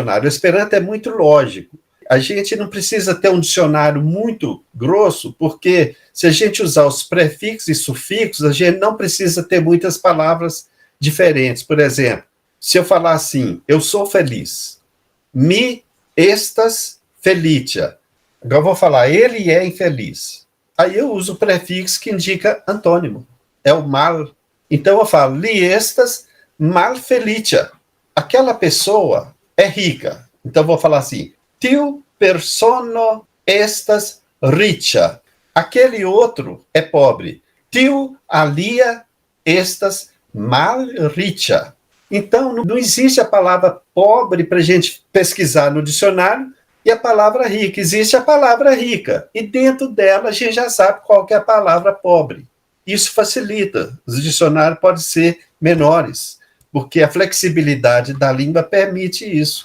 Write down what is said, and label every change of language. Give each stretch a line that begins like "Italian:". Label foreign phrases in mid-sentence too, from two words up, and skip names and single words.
Portuguese: O Esperanto é muito lógico. A gente não precisa ter um dicionário muito grosso, porque se a gente usar os prefixos e sufixos, a gente não precisa ter muitas palavras diferentes. Por exemplo, se eu falar assim, eu sou feliz,
Esperanto: mi estas felicia.
Portuguese: Agora eu vou falar, ele é infeliz. Aí eu uso o prefixo que indica antônimo, é o mal. Então eu falo,
Esperanto: li estas mal felicia.
Portuguese: Aquela pessoa é rica. Então eu vou falar assim,
Esperanto: tiu persono estas richa.
Portuguese: Aquele outro é pobre.
Esperanto: Tiu alia estas mal richa.
Portuguese: Então, não existe a palavra pobre para a gente pesquisar no dicionário e a palavra rica. Existe a palavra rica. E dentro dela a gente já sabe qual que é a palavra pobre. Isso facilita. Os dicionários podem ser menores, porque a flexibilidade da língua permite isso.